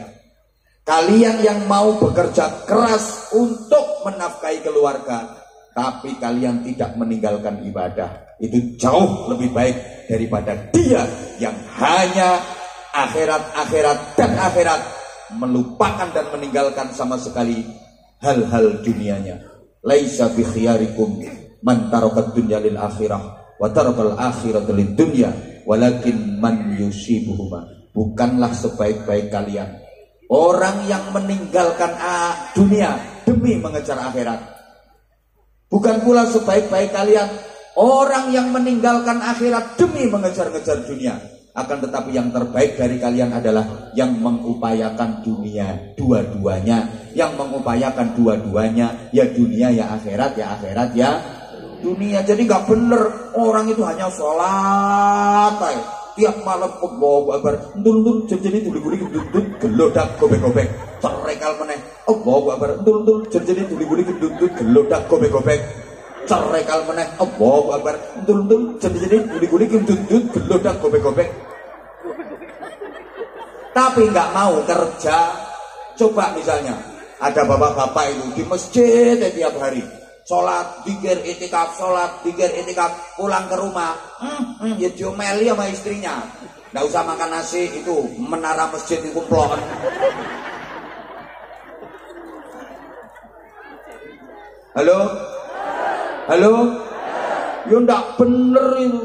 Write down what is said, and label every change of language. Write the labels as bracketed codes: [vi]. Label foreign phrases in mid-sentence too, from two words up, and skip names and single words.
[id] Kalian yang mau bekerja keras untuk menafkahi keluarga, tapi kalian tidak meninggalkan ibadah, itu jauh lebih baik daripada dia yang hanya akhirat, akhirat, dan akhirat, melupakan dan meninggalkan sama sekali hal-hal dunianya. [ar] ليس بخيركم من ترك الدنيا للآخرة وترك الآخرة للدنيا ولكن من يصيبهما. [id] Bukanlah sebaik-baik kalian orang yang meninggalkan dunia demi mengejar akhirat. Bukan pula sebaik-baik kalian orang yang meninggalkan akhirat demi mengejar-ngejar dunia. Akan tetapi yang terbaik dari kalian adalah yang mengupayakan dunia dua-duanya. Yang mengupayakan dua-duanya, ya dunia ya akhirat, ya akhirat ya dunia. Jadi gak bener orang itu hanya sholat tiap malam [ar] الله أكبر, [jv] entul-entul jadi tuli-tuli gendut gelodak gobek-gobek, cerekal meneh [ar] الله أكبر, [jv] entul-entul jadi tuli-tuli gendut gelodak gobek-gobek, cerekal meneh [ar] الله أكبر, [jv] entul-entul jadi tuli-tuli gendut gelodak gobek-gobek. [id] Tapi nggak mau kerja. Coba misalnya ada bapak-bapak itu di masjid tiap hari, sholat, dikir, itikaf, sholat, dikir, itikaf, pulang ke rumah, ya diomeli sama istrinya. Nggak usah makan nasi, itu menara masjid itu plon. Halo? Halo? Ya nggak bener itu.